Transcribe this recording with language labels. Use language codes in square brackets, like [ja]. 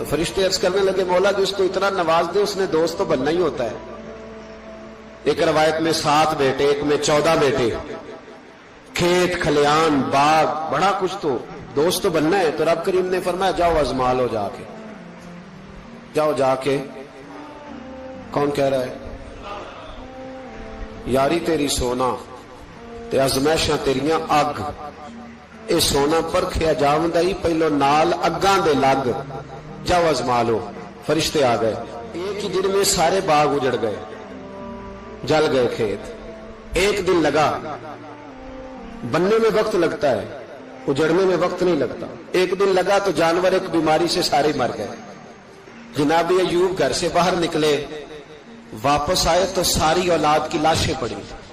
[ur] تو فرشتے عرض کرنے لگے مولا جو اس کو اتنا نواز دے اس نے دوست تو بننا ہی ہوتا ہے. ایک روایت میں 7 بیٹے، ایک میں 14 بیٹے، کھیت کھلیان باغ بڑا کچھ، تو دوست تو بننا ہے. تو رب کریم نے فرمایا جاؤ آزما لو، جا کے جاؤ، جا کے. کون کہہ رہا ہے؟ [pa] یاری تیری سونا تے ازمائشاں تیریاں اگ، اے سونا پرکھیا جاوندا ہی پہلو نال اگاں دے لگ، جاؤ ازما لو. [ur] فرشتے آ گئے، ایک ہی دن میں سارے باغ اجڑ گئے، جل گئے کھیت. ایک دن لگا، بننے میں وقت لگتا ہے، اجڑنے میں وقت نہیں لگتا. ایک دن لگا تو جانور ایک بیماری سے سارے مر گئے. جناب ایوب گھر سے باہر نکلے، واپس آئے تو ساری اولاد کی لاشیں پڑی.